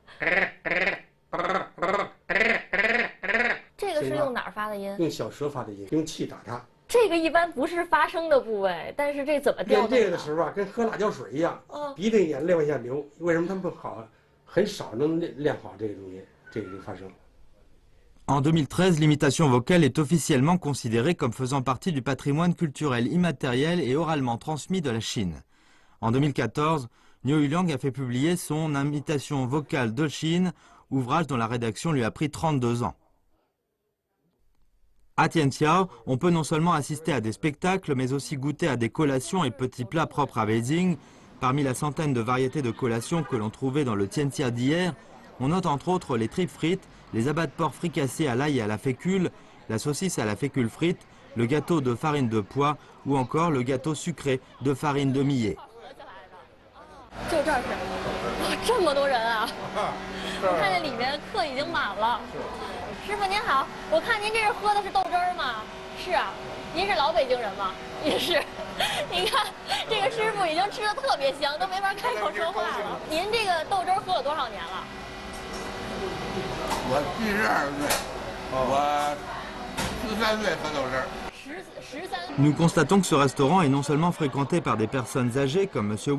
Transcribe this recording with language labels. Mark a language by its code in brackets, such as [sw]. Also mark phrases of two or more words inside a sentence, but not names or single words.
[zh] 这个是用哪儿发的音？用小舌发的音，用气打它。这个一般不是发声的部位，但是这怎么调动？练这个的时候啊，跟喝辣椒水一样，鼻子眼泪往下流。为什么他们好，很少能练好这个东西，这个发声。 [fr] En 2013, l'imitation vocale est officiellement considérée comme faisant partie du patrimoine culturel immatériel et oralement transmis de la Chine. En 2014, Niu Yuliang a fait publier son imitation vocale de Chine, ouvrage dont la rédaction lui a pris 32 ans. À Tianqiao, on peut non seulement assister à des spectacles, mais aussi goûter à des collations et petits plats propres à Beijing. Parmi la centaine de variétés de collations que l'on trouvait dans le Tianxia d'hier, on note entre autres les tripes frites, les abats de porc fricassés à l'ail et à la fécule, la saucisse à la fécule frite, le gâteau de farine de pois ou encore le gâteau sucré de farine de millet. [zh] 就这儿是，哇，这么多人啊！我看见里面课已经满了。师傅您好，我看您这是喝的是豆汁儿吗？是啊，您是老北京人吗？也是。你看这个师傅已经吃的特别香，都没法开口说话了。您这个豆汁儿喝了多少年了？我72岁，我13岁喝豆汁儿。 [fr] Nous constatons que ce restaurant est non seulement fréquenté par des personnes âgées comme M.